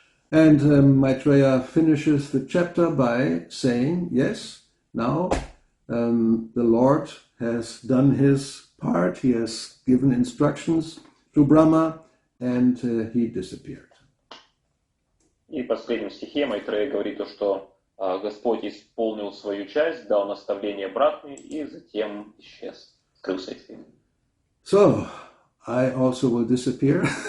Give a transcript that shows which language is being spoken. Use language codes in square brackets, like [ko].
[en] And Maitreya finishes the chapter by saying, yes, now the Lord has done his part, he has given instructions to Brahma, and he disappeared. [ru] И в последнем стихе Майтрея говорит, что Господь исполнил свою часть, дал наставление Брахме и затем исчез, скрылся из виду. [en] So, I also will disappear.